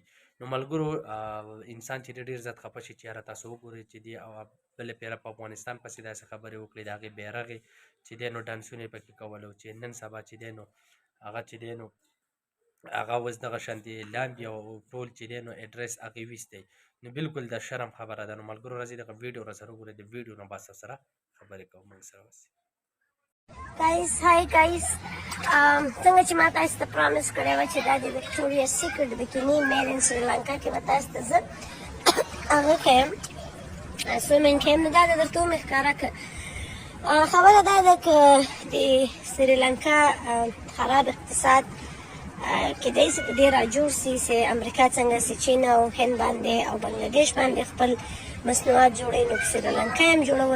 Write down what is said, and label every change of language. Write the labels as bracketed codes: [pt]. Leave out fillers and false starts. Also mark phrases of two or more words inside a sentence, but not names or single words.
[ps] نو ملګرو انسان چې ډېر زیات خفه شي چې یاره تاسو وګورئ چې دی او بله پیره په افغانستان پسې داسې خبرې وکړي، د هغې بیرغ یې چې دی نو ډانسونه یې پکې کول او چې نن سبا چې دی نو هغه چې دی نو هغه اوس دغه شانتې لامبي او ټول چې دی نو اډرس هغې ویستی، نو بالکل د شرم خبره ده. نو ملګرو راځئ دغه ویډیو را سره وګورئ. د ویډیو نه بعد سره خبرې کوو موږ سره اوسئ. [en] Guys, hi guys. [ps] څنګه چې ما تاسو ته پروميس کړی و چې دا د وکټوريا سیکرټ [en] bikini made in Sri Lanka [ps] کې به تاسو ته زه هغه کوم سویمینګ کوم. نو دا درته مخکاره که خبره دا ده که د سریلانکا خراب اقتصاد کېدای شي په دې راجوړ سي چې امریکا څنګه چې چین او هند باندې او بنگلاديش باندې خپل مصنوعات جوړوي، نو په سریلانکا هم جوړول شروع کړل.